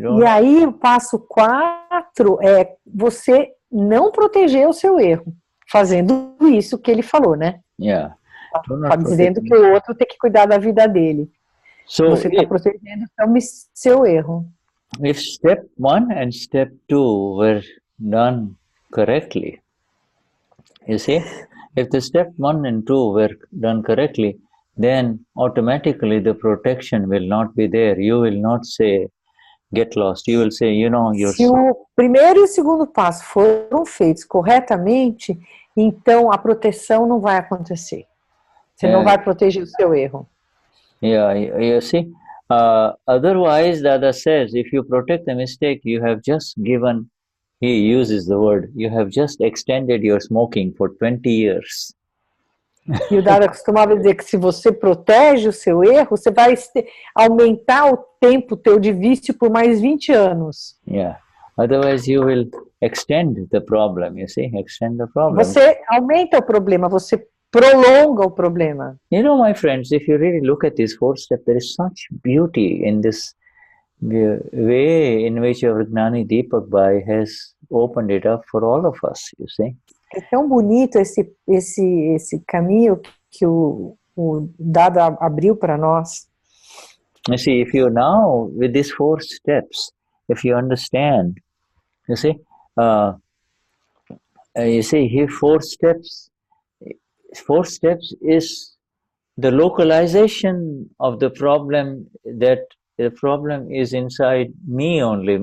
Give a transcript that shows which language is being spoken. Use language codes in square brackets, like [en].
[pt] E aí o passo 4 é você não proteger o seu erro, fazendo isso que ele falou, né? [en] Yeah. [pt] Tá dizendo que o outro tem que cuidar da vida dele. [en] So [pt] você está protegendo seu erro. [en] If step 1 and step 2 were done correctly, you see, if the step 1 and 2 were done correctly, then automatically the protection will not be there. You will not say, get lost. You will say, you're... [pt] Se o primeiro e o segundo passo foram feitos corretamente, então a proteção não vai acontecer. Você não vai proteger o seu erro. [en] Yeah, you see. Otherwise, Dada says, if you protect the mistake, you have just given, he uses the word, you have just extended your smoking for 20 years. [pt] E o Dada costumava dizer que se você protege o seu erro, você vai aumentar o tempo teu de vício por mais 20 anos. [en] Yeah. Otherwise, you will extend the problem, you see, extend the problem. [pt] Você aumenta o problema, você prolonga o problema. [en] My friends, if you really look at this 4 step, there is such beauty in this way in which our Gnani Deepakbhai has opened it up for all of us, you see. [pt] É tão bonito esse caminho que o Dada abriu para nós. [en] You see, if you now, with these 4 steps, if you understand, you see, here 4 steps is the localization of the problem, that the problem is inside me only.